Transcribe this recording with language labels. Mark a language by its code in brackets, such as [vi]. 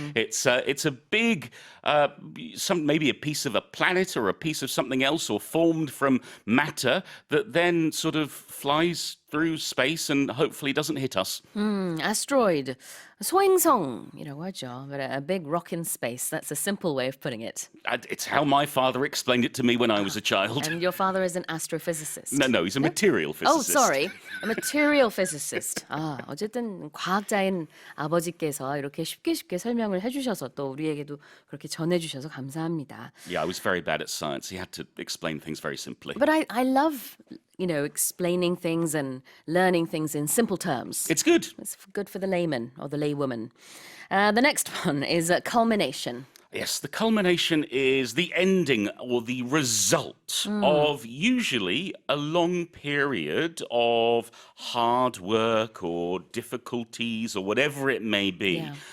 [en] It's a big, maybe a piece of a planet or a piece of something else or formed from matter that then sort of flies through space and hopefully doesn't hit us. [ko] Asteroid. 소행성이라고 하죠. [en] But a big rock in space. That's a simple way of putting it. It's how my father explained it to me when I was a child. And your father is an astrophysicist. No, he's a material physicist. Oh, sorry. A material physicist. [ko] 어쨌든 과학자인 아버지께서 이렇게 쉽게 설명을 해주셔서 또 우리에게도 그렇게 전해주셔서 감사합니다. [en] Yeah, I was very bad at science. He had to explain things very simply. But I love, explaining things and learning things in simple terms. It's good. It's good for the layman or the laywoman. The next one is culmination. Yes, the culmination is the ending or the result of usually a long period of hard work or difficulties or whatever it may be.